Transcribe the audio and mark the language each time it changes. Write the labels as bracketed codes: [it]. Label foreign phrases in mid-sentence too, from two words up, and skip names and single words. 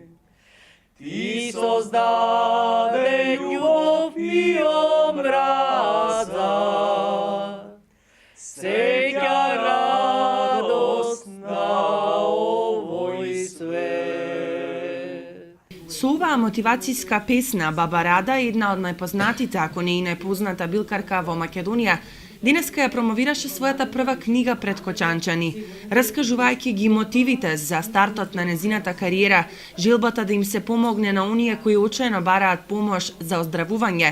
[mk] Ti sozdade ljubav i omraza, sreća radost na ovoj svet. Сова мотивацијска песна Баба Рада е една од најпознатите, ако не и најпозната билкарка во Македонија. Денеска ја промовираше својата прва книга пред кочанчани, раскажувајќи ги мотивите за стартот на незината кариера, желбата да им се помогне на оние кои очајно бараат помош за оздравување.